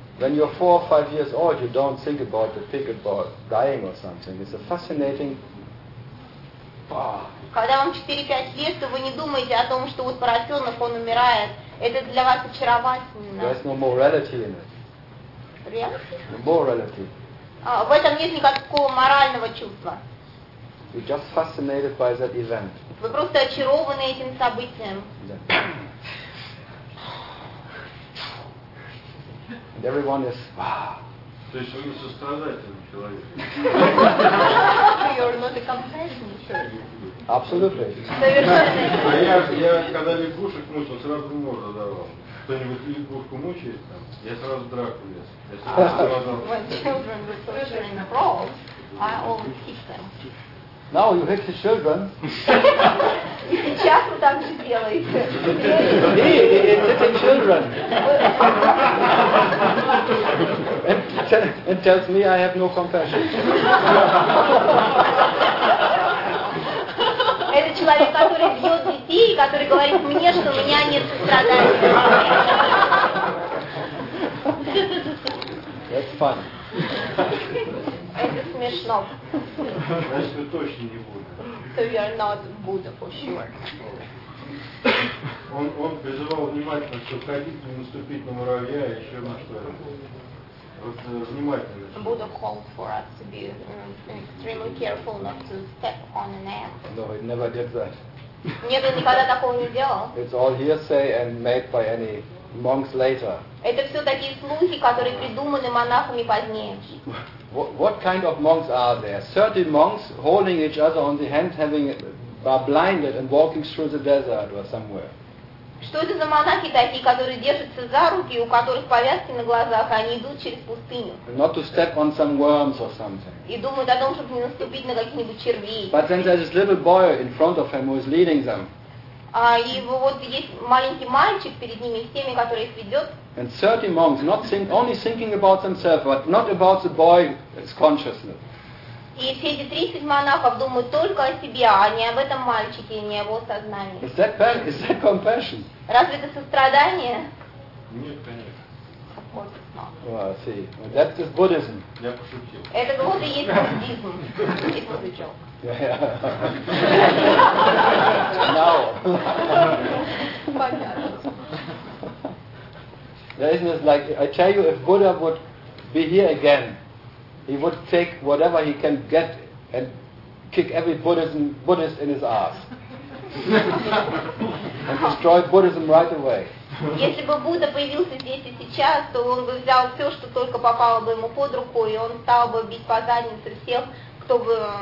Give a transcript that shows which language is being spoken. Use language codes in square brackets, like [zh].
[en] When you're 4 or 5 years old, you don't think about the pig about dying or something. It's a fascinating. [ru] Когда вам 4-5 лет, то вы не думаете о том, что вот поросенок он умирает. Это для вас очаровательно. [en] There's no morality in it. Reality? No morality. [ru] В этом нет никакого морального чувства. [en] You're just fascinated by that event. [ru] Вы просто очарованы этим событием. [en] And everyone is. [ru] То есть вы не сострадательный человек. [en] You're not a compassionate person. [ru] Абсолютно. Совершенно. Я когда лягушек мучил, сразу морду давал. Кто-нибудь лягушку мучает там, я сразу драку лез. [en] When children were torturing in the frogs, I always hit them. Now you hit the children. [ru] И сейчас вы так же делаете. [en] It's hitting children. It tells me I have no compassion. [ru] Это человек, который бьет детей, который говорит мне, что у меня нет сострадания. [en] That's fun. [ru] Это смешно. Значит, вы точно не Будда. [en] So you are not Buddha for sure. [ru] Он призывал внимательно, чтобы ходить, не наступить на муравья и еще на что. Вот внимательно. [en] Buddha called for us to be extremely careful not to step on an ant. No, he never did that. [ru] Нет, он никогда такого не делал. [en] It's all hearsay and made by any monks later. [ru] Это все такие слухи, которые придуманы монахами позднее. [en] What kind of monks are there? 30 monks holding each other on the hand, having are blinded and walking through the desert or somewhere. [ru] Что это за монахи такие, которые держатся за руки, у которых повязки на глазах, а они идут через пустыню? [en] Not to step on some worms or something. [ru] И думают о том, чтобы не наступить на каких-нибудь червей. [en] But then there's this little boy in front of him who is leading them. [ru] И вот есть маленький мальчик перед ними, с теми, которые их ведет. [en] And 30 monks, not only thinking about themselves, but not about the boy's consciousness. [ru] И все эти 30 монахов думают только о себе, а не об этом мальчике, не о его сознании. [en] Is that compassion? [ru] Разве это сострадание? Нет, конечно. [en] Well, I see. That's just Buddhism. [ru] Я пошутил. Это вот и есть буддизм. [en] It was a joke. Yeah. Now. There isn't this, like I tell you, if Buddha would be here again, he would take whatever he can get and kick every Buddhist in his ass and destroy Buddhism right away. [ru] Если бы Будда появился здесь и сейчас, то он бы взял все, что только попало бы ему под руку, и он стал бы бить по заднице всех, кто бы